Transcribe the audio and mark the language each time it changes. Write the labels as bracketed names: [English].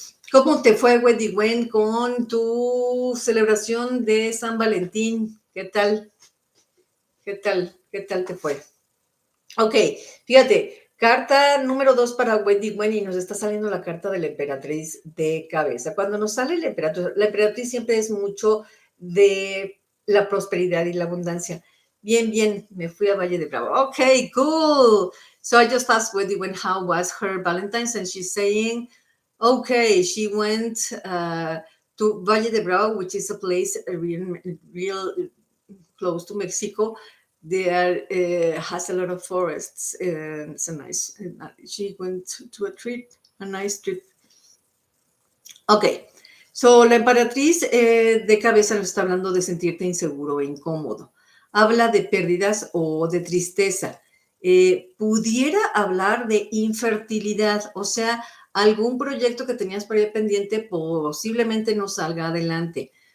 [Spanish] ¿Cómo te fue, Wendy Wen, con tu celebración de San Valentín? ¿Qué tal? ¿Qué tal? ¿Qué tal te fue? Ok, fíjate, carta número 2 para Wendy Wen y nos está saliendo la carta de la emperatriz de cabeza. Cuando nos sale la emperatriz siempre es mucho de la prosperidad y la abundancia. Bien, me fui a Valle de Bravo. Okay, cool. [English] So I just asked Wendy Wen how was her Valentine's, and she's saying, okay, she went to Valle de Bravo, which is a place real close to Mexico. There has a lot of forests, and it's a nice. She went to a nice trip. Okay. [Spanish] So, la emperatriz de cabeza nos está hablando de sentirte inseguro e incómodo. Habla de pérdidas o de tristeza. Pudiera hablar de infertilidad, o sea, algún proyecto que tenías por ahí pendiente posiblemente no salga adelante.